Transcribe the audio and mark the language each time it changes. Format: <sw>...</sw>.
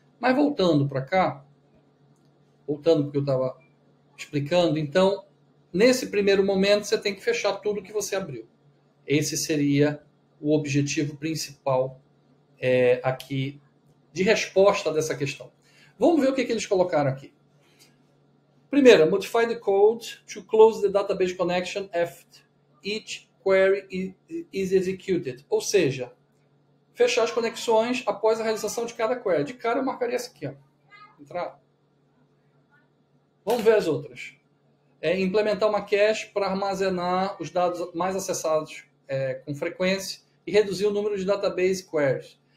<pt>Mas voltando para cá, voltando porque eu estava explicando, então, nesse primeiro momento, você tem que fechar tudo que você abriu. Esse seria o objetivo principal aqui de resposta dessa questão. Vamos ver o que eles colocaram aqui. Primeiro,</pt> <en>modify the code to close the database connection after each query is executed.</en> <pt>Ou seja, fechar as conexões após a realização de cada query. De cara, eu marcaria essa aqui, ó. Entrar. Vamos ver as outras. Implementar uma cache para armazenar os dados mais acessados com frequência e reduzir o número de database queries.</pt>